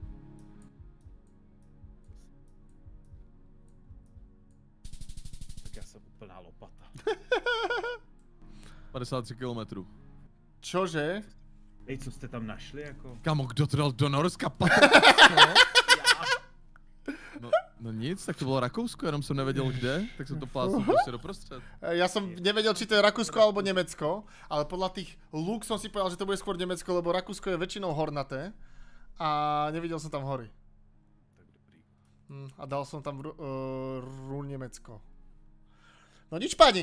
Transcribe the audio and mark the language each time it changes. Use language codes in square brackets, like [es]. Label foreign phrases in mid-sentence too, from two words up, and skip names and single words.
[cs] Tak já jsem úplná lopata. 53 kilometrů. [sk] Čože? [cs] Ej, co jste tam našli jako? Kamo, kdo to dal do Norska? No nic, tak to bylo Rakousko, jenom jsem nevěděl kde, tak jsem to plácnul prostě doprostřed. [sk] Ja som nevedel, či to je Rakúsko alebo Nemecko, ale podľa tých lúk som si povedal, že to bude skôr Nemecko, lebo Rakúsko je väčšinou hornaté a nevidel som tam hory. [cs] Tak dobrý. [sk] A dal som tam Nemecko. No nič, páni.